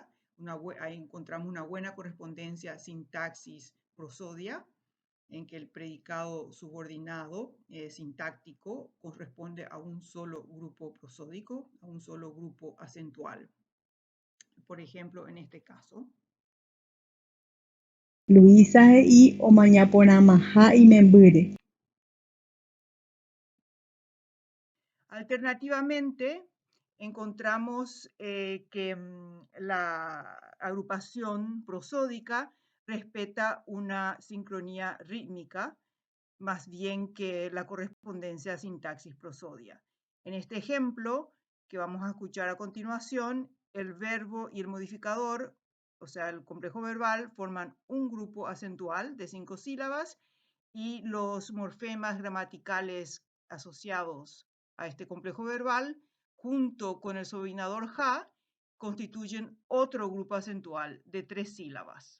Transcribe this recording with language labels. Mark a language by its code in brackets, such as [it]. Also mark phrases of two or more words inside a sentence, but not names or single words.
[es] Ahí encontramos una buena correspondencia sintaxis-prosodia, en que el predicado subordinado sintáctico corresponde a un solo grupo prosódico, a un solo grupo acentual. Por ejemplo, en este caso. [gn] Luisa he'i omañaporãmaha imembýre. [es] Alternativamente, encontramos que la agrupación prosódica respeta una sincronía rítmica más bien que la correspondencia sintaxis-prosodia. En este ejemplo que vamos a escuchar a continuación, el verbo y el modificador, o sea, el complejo verbal, forman un grupo acentual de 5 sílabas y los morfemas gramaticales asociados a este complejo verbal, junto con el subordinador ja, constituyen otro grupo acentual de 3 sílabas.